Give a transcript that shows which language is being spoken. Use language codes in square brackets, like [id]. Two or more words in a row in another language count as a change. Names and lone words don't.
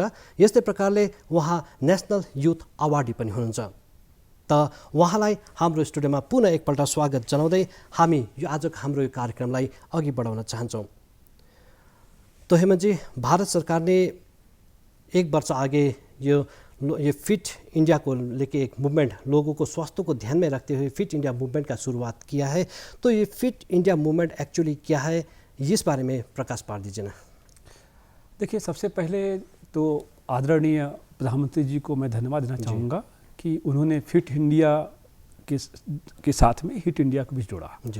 [ne] यस्तै प्रकारले उहाँ [en] national youth awardee [ne] पनि हुनुहुन्छ। त उहाँलाई हाम्रो स्टुडियोमा पुनः एकपल्ट स्वागत जनाउँदै हामी यो आजको हाम्रो यो कार्यक्रमलाई अघि बढाउन चाहन्छौँ। [hi] तो हेमन्तजी, भारत सरकारले 1 वर्ष आगे यो फिट इंडिया को लेके एक मूवमेंट, लोगों को स्वास्थ्य को ध्यान में रखते हुए फिट इंडिया मूवमेंट का शुरुआत किया है। तो ये फिट इंडिया मूवमेंट एक्चुअली क्या है, इस बारे में प्रकाश पार दीजिए ना। देखिए, सबसे पहले तो आदरणीय प्रधानमंत्री जी को मैं धन्यवाद देना चाहूँगा कि उन्होंने फिट इंडिया के साथ में हिट इंडिया को भी जोड़ा जी।